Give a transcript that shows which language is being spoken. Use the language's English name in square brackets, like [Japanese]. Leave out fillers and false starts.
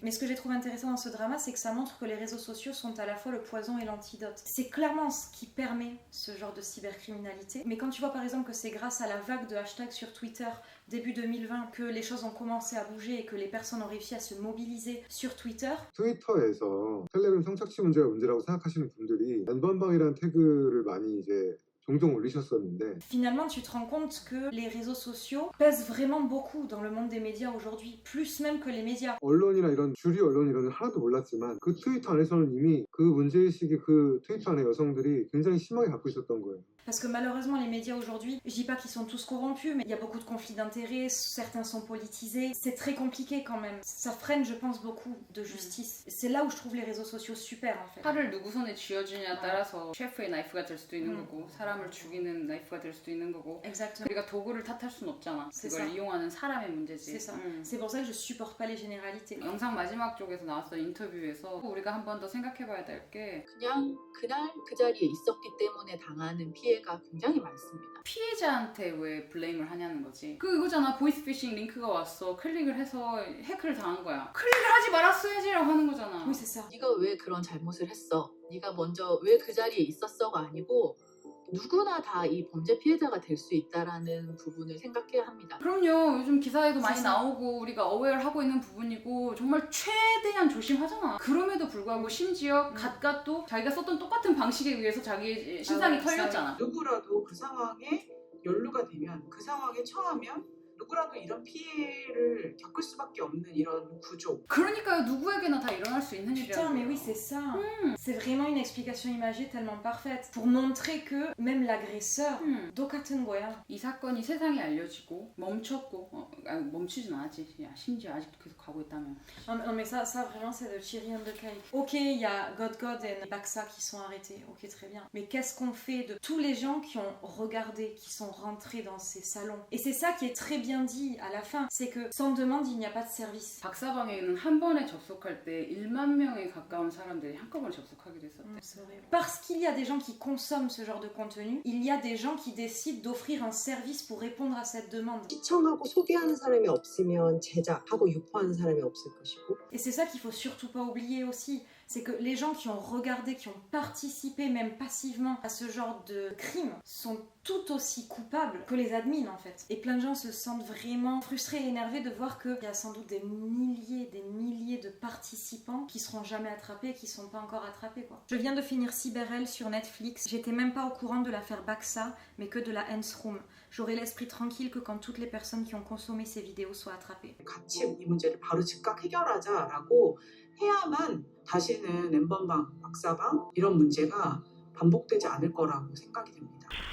[French] Mais ce que j'ai trouvé intéressant dans ce drama, c'est que ça montre que les réseaux sociaux sont à la fois le poison et l'antidote. C'est clairement ce qui permet ce genre de cybercriminalité. Mais quand tu vois par exemple que c'est grâce à la vague de hashtags sur Twitter début 2020 que les choses ont commencé à bouger et que les personnes ont réussi à se mobiliser sur Twitter. [Korean] 트위터에서 텔레그램 성착취 문제가 문제라고 생각하시는 분들이 N번방이라는 태그를 많이 이제 종종 올리셨었는데 [French] Finalement, tu te rends compte que les réseaux sociaux pèsent vraiment beaucoup dans le monde des médias aujourd'hui, plus même que les médias. [Korean] 언론이나 이런 주류 언론 이런 건 하나도 몰랐지만 그 트위터 안에서는 이미 그 문제의식이 그 트위터 안에 여성들이 굉장히 심하게 갖고 있었던 거예요. [French] Parce que malheureusement, les médias aujourd'hui, je dis pas qu'ils sont tous corrompus, mais il y a beaucoup de conflits d'intérêts, certains sont politisés. C'est très compliqué quand même. Ça freine, je pense, beaucoup de justice. C'est là où je trouve les réseaux sociaux super en fait. [Korean] 칼을 누구 손에 쥐어주냐에 따라서 셰프의 나이프가 될 수도 있는 거고 사람을 죽이는 나이프가 될 수도 있는 거고 [French] Exactement. [Korean] 우리가 도구를 탓할 순 없잖아. [French] C'est [Korean] 그걸 [French] ça. [Korean] 이용하는 사람의 문제지. [French] C'est ça. C'est pour ça que je supporte pas les généralités. [Korean] 영상 마지막 쪽에서 나왔던 인터뷰에서 우리가 한 번 더 생각해봐야 될 게 그냥 그날 그 자리에 있었기 때문에 당하는 피해가 굉장히 많습니다. 피해자한테 왜 블레임을 하냐는 거지. 이거잖아. 보이스피싱 링크가 왔어. 클릭을 해서 해크를 당한 거야. 클릭을 하지 말았어야지라고 하는 거잖아. [French] Oui, c'est ça. [Korean] 네가 왜 그런 잘못을 했어? 네가 먼저 왜 그 자리에 있었어가 아니고 누구나 다 이 범죄 피해자가 될 수 있다라는 부분을 생각해야 합니다. 그럼요. 요즘 기사에도 많이 진짜. 나오고 우리가 어웨어하고 있는 부분이고 정말 최대한 조심하잖아. 그럼에도 불구하고 심지어 갓갓 또 자기가 썼던 똑같은 방식에 의해서 자기의 신상이 아, 털렸잖아. 누구라도 그 상황에 연루가 되면 그 상황에 처하면 누구라도 이런 피해를 겪을 수밖에 없는 이런 구조. 그러니까요. 누구에게나 다 일어날 수 있는 [French] Putain, mais [Korean] 일이라고요. [French] oui, c'est ça. C'est vraiment une explication imagée tellement parfaite pour montrer que même l'agresseur, [Korean] 똑같은 거야. 이 사건이 세상에 알려지고 멈췄고 멈추진 않았지. 야, 심지어 아직도 계속 가고 있다면. [French] Non, mais ça vraiment, c'est de Chirian de Cake. Ok, il y a God et Baxa qui sont arrêtés. Ok, très bien. Mais qu'est-ce qu'on fait de tous les gens qui ont regardé, qui sont rentrés dans ces salons? Et c'est ça qui est très bien dit à la fin. C'est que sans demande, il n'y a pas de service. [Korean] 박사방에는 한 번에 접속할 때 1만 명에 가까운 사람들이 한꺼번에 접속하기도 했었대. [French] C'est vrai. Parce qu'il y a des gens qui consomment ce genre de contenu, il y a des gens qui décident d'offrir un service pour répondre à cette demande. [Korean] 시청하고 소개하는 사람이 없으면 제작하고 유포하는 사람이 없을 것이고. [French] Et c'est ça qu'il faut surtout pas oublier aussi, c'est que les gens qui ont regardé, qui ont participé même passivement à ce genre de crime sont tout aussi coupables que les admins en fait. Et plein de gens se sentent vraiment frustrés et énervés de voir qu'il y a sans doute des milliers de participants qui seront jamais attrapés et qui sont pas encore attrapés quoi. Je viens de finir CyberL sur Netflix, j'étais même pas au courant de l'affaire Baxa, mais que de la Hans Room. J'aurai l'esprit tranquille que quand toutes les personnes qui ont consommé ces vidéos soient attrapées. [Korean] 같이 이 문제를 바로 즉각 해결하자라고 해야만 다시는 엠번방, 박사방 이런 문제가 반복되지 않을 거라고 생각이 됩니다.